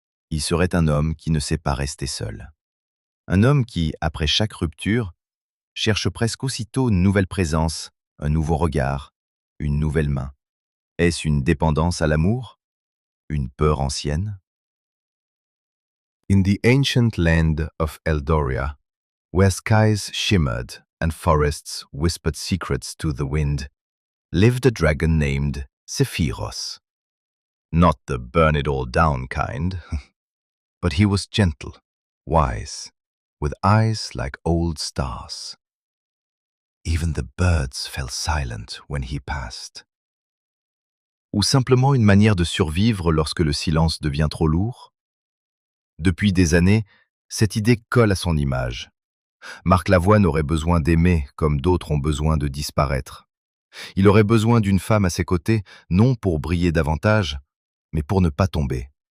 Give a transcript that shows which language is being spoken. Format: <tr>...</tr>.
<fr>Il serait un homme qui ne sait pas rester seul. Un homme qui, après chaque rupture, cherche presque aussitôt une nouvelle présence, un nouveau regard, une nouvelle main. Est-ce une dépendance à l'amour? Une peur ancienne?</fr> <en>In the ancient land of Eldoria, where skies shimmered and forests whispered secrets to the wind, lived a dragon named Zephyros. Not the burn-it-all-down kind, but he was gentle, wise, with eyes like old stars. Even the birds fell silent when he passed.</en> <fr>Ou simplement une manière de survivre lorsque le silence devient trop lourd? Depuis des années, cette idée colle à son image. Marc Lavoine aurait besoin d'aimer comme d'autres ont besoin de disparaître. Il aurait besoin d'une femme à ses côtés, non pour briller davantage, mais pour ne pas tomber.</fr>